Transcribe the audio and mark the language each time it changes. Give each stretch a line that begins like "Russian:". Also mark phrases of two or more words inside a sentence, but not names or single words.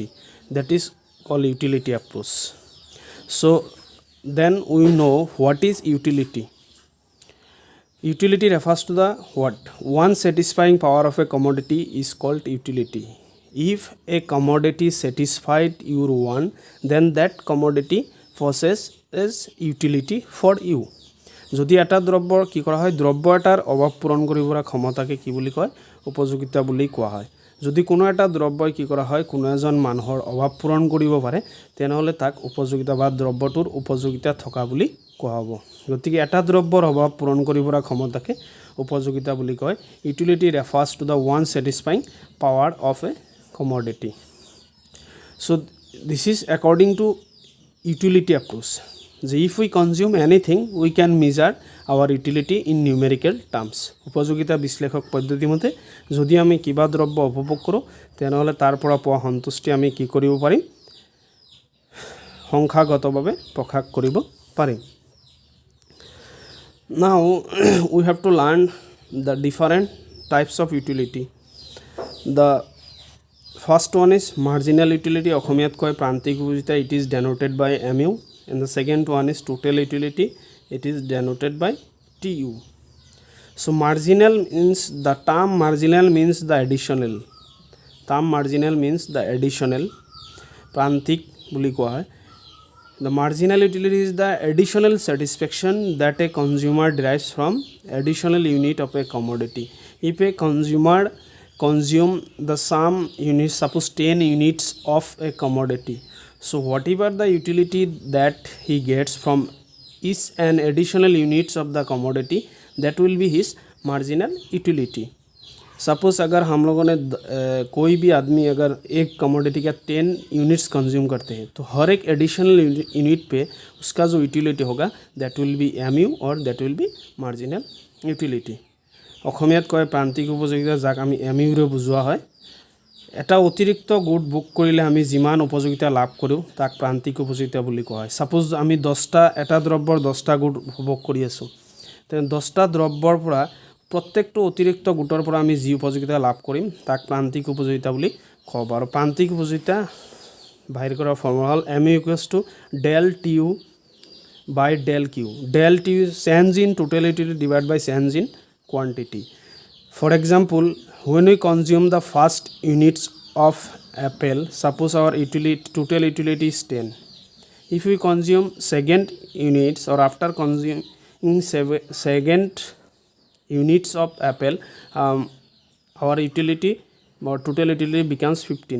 English: That is called utility approach. So then we know what is utility. Utility refers to the what? One satisfying power of a commodity is called utility. If a commodity satisfied your want, then that commodity possesses utility for you.
Assamese: যদি এটা দ্ৰব্যৰ কি কৰা হয় দ্ৰব্য এটাৰ অভাৱ পূৰণ কৰিবৰ ক্ষমতাকে কি বুলি কয় উপযোগিতা বুলি কোৱা হয়। যদি কোনো এটা দ্ৰব্যই কি কৰা হয় কোনো এজন মানুহৰ অভাৱ পূৰণ কৰিব পাৰে তেনেহলে তাক উপযোগিতা বা দ্ৰব্যটোৰ উপযোগিতা থকা বুলি কোৱা হ'ব। গতিকে এটা দ্ৰব্যৰ অভাৱ পূৰণ কৰিবৰ ক্ষমতাকে উপযোগিতা বুলি কয়।
English: Utility refers to the one satisfying power of a commodity. So this is according to utility approach. If we consume anything, we can measure our utility in numerical terms.
Assamese: উপযোগিতা বিশ্লেষক পদ্ধতি মতে যদি আমি কিবা দ্ৰব্য উপভোগ কৰোঁ তেনেহলে তাৰ পৰা পোৱা সন্তুষ্টি আমি কি কৰিব পাৰিম সংখ্যাগতভাৱে প্ৰকাশ কৰিব পাৰিম।
English: Now we have to learn the different types of utility. The first one is marginal utility.
Assamese: অসমীয়াত কয় প্ৰান্তিক উপযোগিতা.
English: It is denoted by MU. And the second one is total utility. It is denoted by TU. So marginal means the term marginal means the additional.
Assamese: Prantik বুলি কোৱা হয়।
English: The marginal utility is the additional satisfaction that a consumer derives from additional unit of a commodity. If a consumer consume the sum units, suppose 10 units of a commodity, so whatever the utility that he gets from each and additional units of the commodity, that will be his marginal utility.
Hindi: सपोज अगर हम लोगों ने कोई भी आदमी अगर एक कमोडिटी का 10
English: units consume
Hindi: करते हैं तो हर एक
English: additional unit
Hindi: पे उसका जो यूटिलिटी होगा
English: that will be MU
Hindi: और
English: that will be marginal utility.
Assamese: অসমীয়াত কয় প্ৰান্তিক উপযোগিতা যাক আমি MU ৰে বুজোৱা হয়। এটা অতিৰিক্ত গুড বুক কৰিলে আমি যিমান উপযোগিতা লাভ কৰোঁ তাক প্ৰান্তিক উপযোগিতা বুলি কোৱা হয়। সাপোজ আমি 10টা এটা দ্ৰব্যৰ 10টা গুড উপভোগ কৰি আছো তেন 10টা দ্ৰব্যৰ পৰা প্ৰত্যেকটো অতিৰিক্ত গুটৰ পৰা আমি যি উপযোগিতা লাভ কৰিম তাক প্ৰান্তিক উপযোগিতা বুলি কোৱা হয়। আৰু প্ৰান্তিক উপযোগিতা বাহিৰ কৰা ফৰ্মুলা হ'ল
English: MU = del TU by del Q. Del TU is change in total utility divided by change in quantity. For example, when we consume the first units of apple, suppose our total utility is 10. if we consume second units or after consuming second units of apple, our utility or total utility becomes 15.